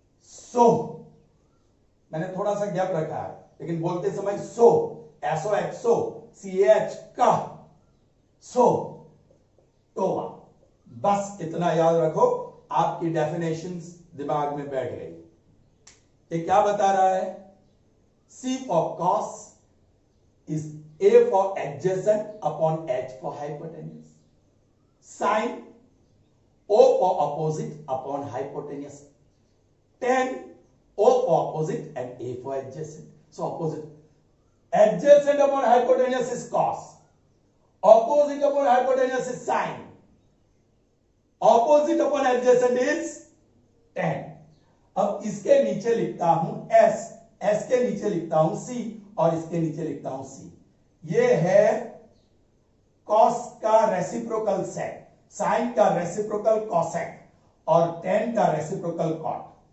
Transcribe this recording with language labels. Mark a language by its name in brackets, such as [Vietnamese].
[Hindi] सो मैंने थोड़ा सा गैप रखा है, लेकिन बोलते समय सो, SOH, सो, CAH, कह, सो, टोवा. बस इतना याद रखो, आपकी डेफिनेशंस दिमाग में बैठ गई. ये क्या बता रहा है? [English] C for cos is A for adjacent upon H for hypotenuse. Sin, O for opposite upon hypotenuse. Tan, O for opposite and A for adjacent. So opposite. Adjacent upon hypotenuse is cos. Opposite upon hypotenuse is sin. Opposite upon adjacent is tan. [Hindi] अब इसके नीचे लिखता हूं S, S के नीचे लिखता हूं C और इसके नीचे लिखता हूं C. ये है cos का रेसिप्रोकल sec, sin का रेसिप्रोकल cosec और tan का रेसिप्रोकल cot.